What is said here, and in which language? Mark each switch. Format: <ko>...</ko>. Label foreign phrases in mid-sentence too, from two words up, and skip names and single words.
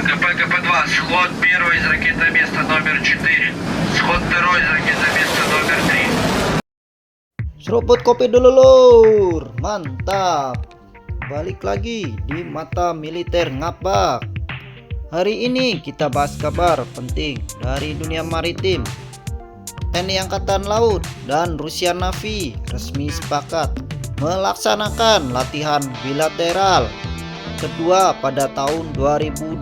<ru>ВКП-2. Сход первый из ракетоместа номер 4. Сход второй из ракетоместа номер 3.</ru> <id>Seruput kopi dulu lur, mantap. Balik lagi di Mata Militer Ngapak. Hari ini kita bahas kabar penting dari dunia maritim. TNI Angkatan Laut dan Rusia Navy resmi sepakat melaksanakan latihan bilateral kedua pada tahun 2026.</id>